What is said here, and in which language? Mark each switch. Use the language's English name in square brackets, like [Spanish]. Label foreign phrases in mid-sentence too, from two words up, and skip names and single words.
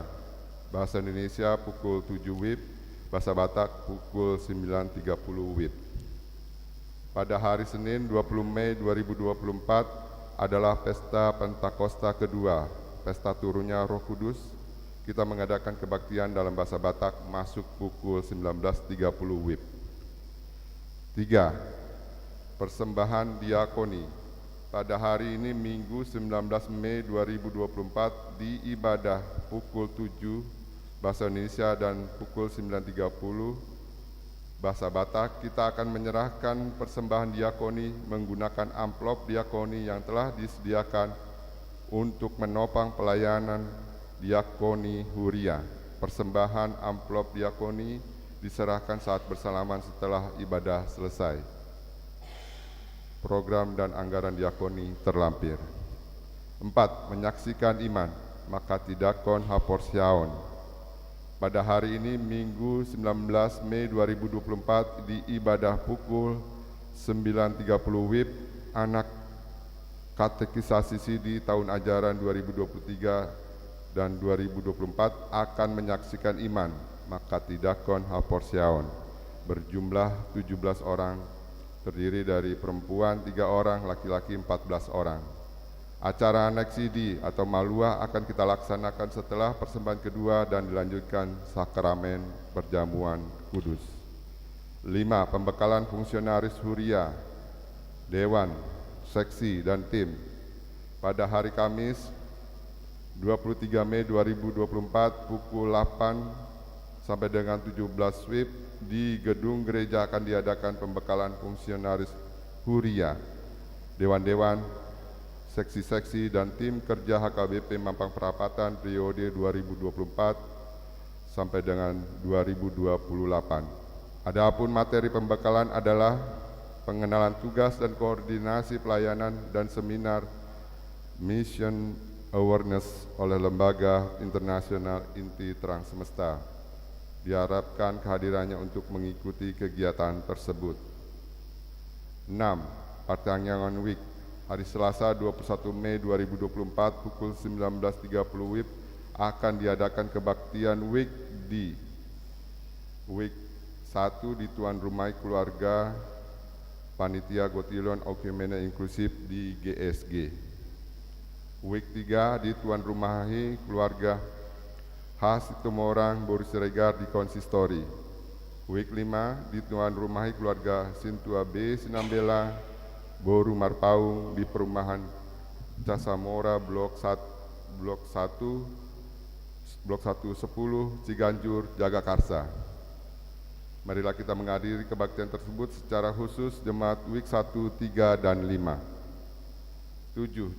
[Indonesian] Bahasa Indonesia pukul 7 WIB, bahasa Batak pukul 9.30 WIB. Pada hari Senin 20 Mei 2024 adalah pesta Pentakosta kedua, pesta turunnya Roh Kudus. Kita mengadakan kebaktian dalam bahasa Batak masuk pukul 19.30 WIB. 3. Persembahan diakoni. Pada hari ini Minggu 19 Mei 2024 di ibadah pukul 7 bahasa Indonesia dan pukul 9.30 bahasa Batak, kita akan menyerahkan persembahan diakoni menggunakan amplop diakoni yang telah disediakan untuk menopang pelayanan diakoni Huria. Persembahan amplop diakoni diserahkan saat bersalaman setelah ibadah selesai. Program dan anggaran diakoni terlampir. 4. Menyaksikan iman, maka [Batak Toba] tidakon haporsiaon. [Indonesian] Pada hari ini Minggu 19 Mei 2024 di ibadah pukul 9.30 WIB, anak katekisasi di tahun ajaran 2023 dan 2024 akan menyaksikan iman, maka [Batak Toba] tidakon haporsiaon, [Indonesian] berjumlah 17 orang, terdiri dari perempuan 3 orang, laki-laki 14 orang. Acara Neksidi atau Maluah akan kita laksanakan setelah persembahan kedua dan dilanjutkan sakramen perjamuan kudus. 5. Pembekalan fungsionaris Huria, Dewan, Seksi, dan Tim. Pada hari Kamis 23 Mei 2024 pukul 8 sampai dengan 17 WIB di gedung gereja akan diadakan pembekalan fungsionaris Huria, dewan-dewan, seksi-seksi, dan tim kerja HKBP Mampang Perapatan periode 2024 sampai dengan 2028. Adapun materi pembekalan adalah pengenalan tugas dan koordinasi pelayanan dan seminar Mission Awareness oleh Lembaga Internasional Inti Terang Semesta. Diharapkan kehadirannya untuk mengikuti kegiatan tersebut. 6. Partanyangan Week. Hari Selasa 21 Mei 2024 pukul 19.30 WIB akan diadakan kebaktian Week di Week 1 di Tuan Rumah Keluarga Panitia Gotilon Okumene Inklusif di GSG. Week 3 di Tuan Rumah Keluarga Khas Tumorang Boris Siregar di Konsistori. Week 5 di Tuan Rumah Keluarga Sintua B Sinambela Boru Marpaung di Perumahan Casamora Blok 110 Ciganjur, Jagakarsa. Marilah kita menghadiri kebaktian tersebut secara khusus jemaat Week 1, 3, dan 5. 7.